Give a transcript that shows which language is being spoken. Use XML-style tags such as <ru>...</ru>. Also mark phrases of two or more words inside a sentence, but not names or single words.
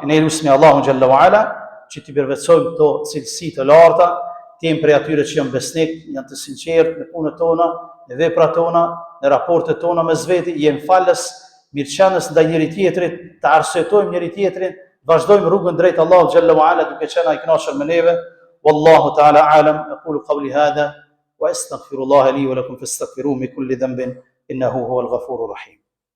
<sq>Ne lutsemi Allahun</sq> <ar>جل وعلا</ar> <sq>që t'i përvetsojmë këto cilësi të larta, të jemi prej atyre që janë besnik, janë të sinqertë në punët tona, në veprat tona, në raportet tona me zveti, jemi falës, mirëqenës ndaj njëri tjetrit, të arsyetojmë njëri tjetrin, vazhdojmë rrugën drejt Allahut</sq> <ar>جل وعلا</ar> <sq>duke qenë ai i kënaqur me neve.</sq> <ar>والله تعالى أعلم. أقول قولي هذا وأستغفر الله لي ولكم فاستغفروه من كل ذنب إنه هو الغفور الرحيم.</ar>